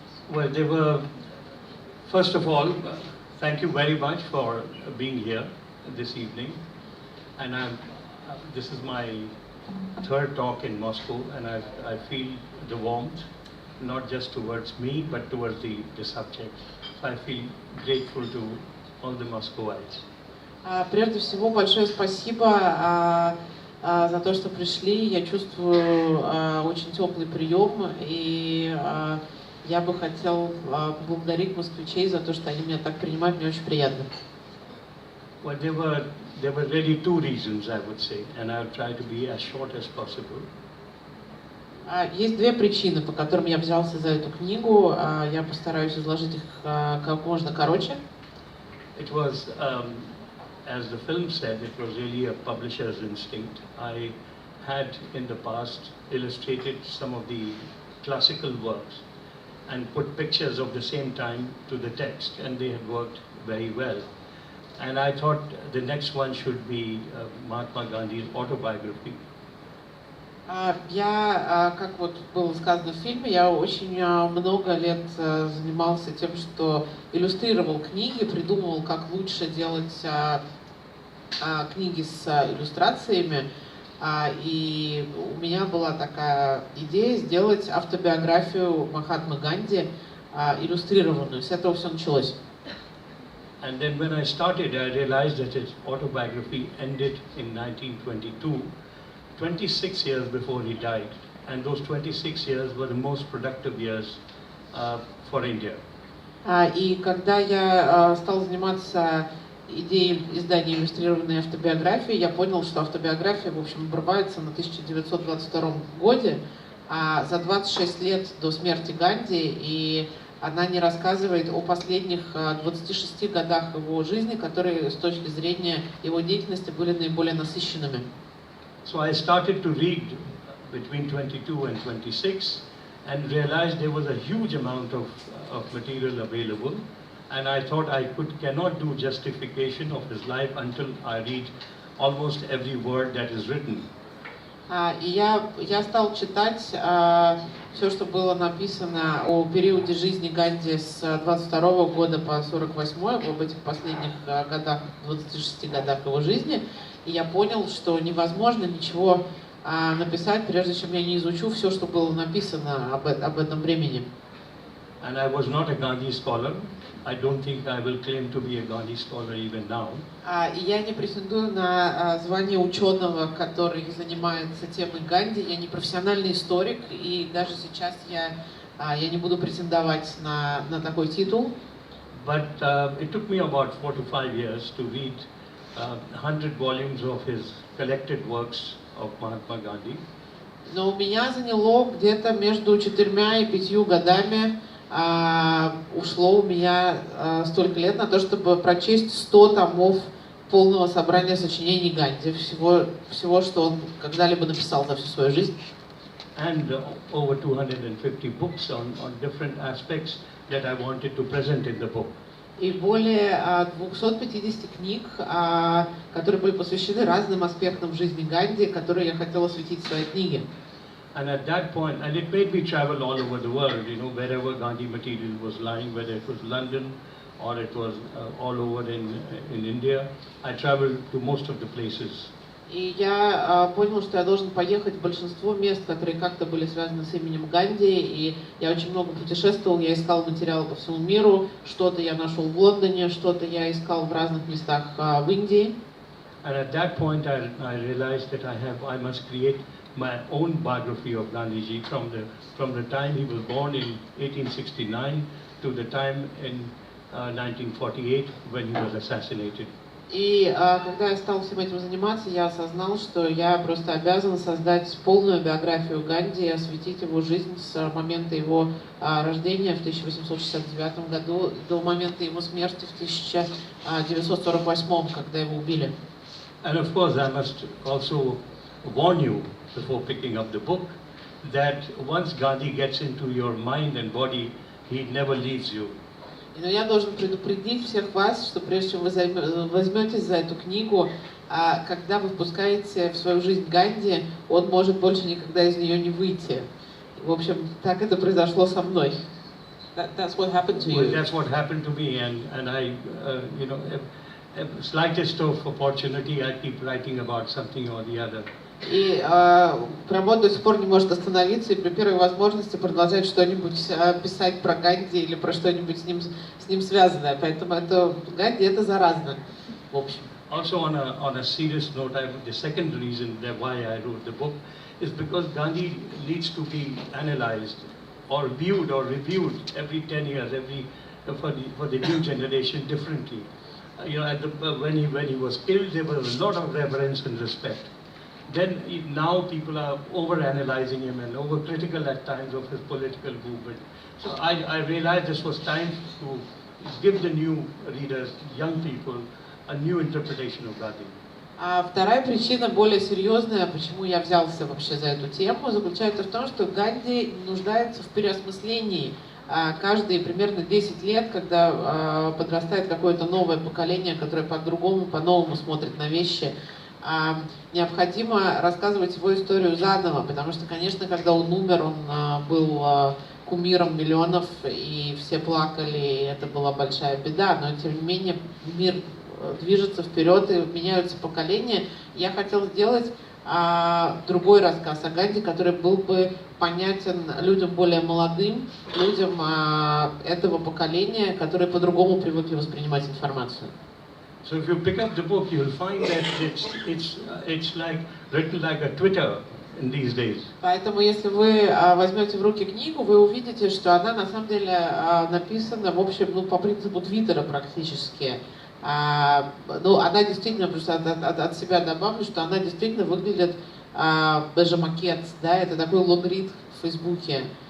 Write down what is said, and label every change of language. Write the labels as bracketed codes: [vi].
[en] Well, they were, first of all, thank you very much for being here this evening. And this is my third talk in Moscow, and I feel the warmth, not just towards me, but towards the subject. So I feel grateful to all the Moscovites. [ru] Прежде всего, большое спасибо за то, что пришли. Я чувствую очень теплый прием, и я бы хотел поблагодарить москвичей за то, что они меня так принимают. Мне очень приятно. [en] Well, there were really two reasons, I would say, and I'll try to be as short as possible. [ru] Есть две причины, по которым я взялся за эту книгу. Я постараюсь изложить их как можно короче. [en] It was, as the film said, it was really a publisher's instinct. I had in the past illustrated some of the classical works and put pictures of the same time to the text, and they had worked very well. And I thought the next one should be Mahatma Gandhi's autobiography. [ru] Я, как вот было сказано в фильме, я очень много лет занимался тем, что иллюстрировал книги, придумывал, как лучше делать книги с иллюстрациями. И у меня была такая идея сделать автобиографию Махатмы Ганди, иллюстрированную. С этого все началось. [en] And then when I started, I realized that his autobiography ended in 1922. 26 years before he died, and those 26 years were the most productive years for India. [ru] И когда я стал заниматься идеей издания иллюстрированной автобиографии, я понял, что автобиография, в общем, обрывается на 1922 году, за 26 лет до смерти Ганди, и она не рассказывает о последних 26 годах его жизни, которые с точки зрения его деятельности были наиболее насыщенными. [en] So I started to read between 22 and 26 and realized there was a huge amount of material available, and I thought I cannot do justification of his life until I read almost every word that is written. [ru] И я стал читать все, что было написано о периоде жизни Ганди с 22 года по 48, об этих последних годах, 26 годах его жизни. И я понял, что невозможно ничего написать, прежде чем я не изучу все, что было написано об этом времени. [en] And I was not a Gandhi scholar. I don't think I will claim to be a Gandhi scholar even now. [ru] И я не претендую на звание ученого, который занимается темой Ганди. Я не профессиональный историк, и даже сейчас я не буду претендовать на такой титул. [en] But it took me about 4 to 5 years to read 100 volumes of his collected works of Mahatma Gandhi. [ru] Но у меня заняло где-то между 4 и 5 годами, ушло у меня столько лет на то, чтобы прочесть 100 томов полного собрания сочинений Ганди, всего, что он когда-либо написал за всю свою жизнь. [en] And over 250 books on different aspects that I wanted to present in the book. [ru] И более 250 книг, которые были посвящены разным аспектам жизни Ганди, которые я хотела осветить в своей книге. [en] And at that point, and it made me travel all over the world, you know, wherever Gandhi material was lying, whether it was London or it was all over in India. I traveled to most of the places. [ru] И я понял, что я должен поехать в большинство мест, которые как-то были связаны с именем Ганди, и я очень много путешествовал, я искал материалы по всему миру, что-то я нашел в Лондоне, что-то я искал в разных местах в Индии. [en] And at that point I realized that I must create my own biography of Gandhiji from the time he was born in 1869 to the time in 1948 when he was assassinated. [ru] И когда я стал всем этим заниматься, я осознал, что я просто обязан создать полную биографию Ганди и осветить его жизнь с момента его рождения в 1869 году до момента его смерти в 1948, когда его убили. [en] And of course I must also warn you before picking up the book that once Gandhi gets into your mind and body, he never leaves you. [ru] Но я должен предупредить всех вас, что прежде чем вы возьметесь за эту книгу, когда вы впускаете в свою жизнь Ганди, он может больше никогда из нее не выйти. В общем, так это произошло со мной. [en] That's what happened to you. Well, that's what happened to me, and I, you know, slightest of opportunity, I keep writing about something or the other. [ru] И Прамод до сих пор не может остановиться и при первой возможности продолжает что-нибудь писать про Ганди или про что-нибудь с ним связанное. Поэтому это Ганди это заразно, в общем. [en] Also on a serious note, the second reason that why I wrote the book is because Gandhi needs to be analyzed or viewed or reviewed every 10 years, for the new generation differently. You know, when he was killed, there was a lot of reverence and respect. Then now people are over-analyzing him and over-critical at times of his political movement. So I realized this was time to give the new readers, young people, a new interpretation of Gandhi. [ru] А вторая причина, более серьезная, почему я взялся вообще за эту тему, заключается в том, что Ганди нуждается в переосмыслении. Каждые примерно 10 лет, когда подрастает какое-то новое поколение, которое по-другому, по-новому смотрит на вещи, необходимо рассказывать его историю заново, потому что, конечно, когда он умер, он был кумиром миллионов, и все плакали, и это была большая беда, но тем не менее мир движется вперед, и меняются поколения. Я хотел сделать другой рассказ о Ганди, который был бы понятен людям более молодым, людям этого поколения, которые по-другому привыкли воспринимать информацию. [en] So if you pick up the book, you'll find that it's like written like a Twitter in these days. [ru] Поэтому, если вы возьмете в руки книгу, вы увидите, что она на самом деле написана, в общем, по принципу Твиттера практически. Она действительно, просто от себя добавлю, что она действительно выглядит даже макет, да, это такой лонгрид в Фейсбуке.